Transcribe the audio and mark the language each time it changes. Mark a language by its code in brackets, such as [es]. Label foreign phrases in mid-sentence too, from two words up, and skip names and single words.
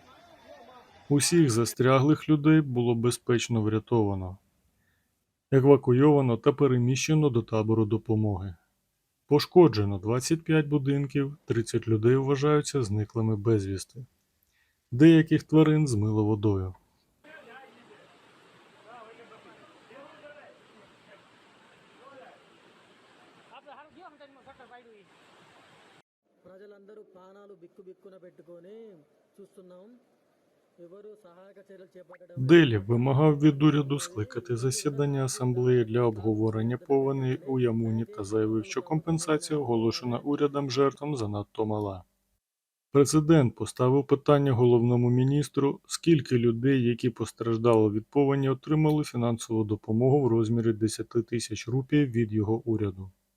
[uk] Усіх застряглих людей було безпечно врятовано, евакуйовано та переміщено до табору допомоги. Пошкоджено 25 будинків, 30 людей вважаються зниклими безвісти. Деяких тварин змило водою. [te] ప్రజలందరూ ప్రాణాలు బిక్కుబిక్కున పెట్టుకొని చూస్తున్నాం. ఎవరు సహాయక చర్యలు చేపట్టడం [uk] Делі вимагав від уряду скликати засідання асамблеї для обговорення повеней у Ямуні та заявив, що компенсація, оголошена урядом жертвам, занадто мала. Президент поставив питання головному міністру, скільки людей, які постраждали від повені, отримали фінансову допомогу в розмірі 10 тисяч рупій від його уряду.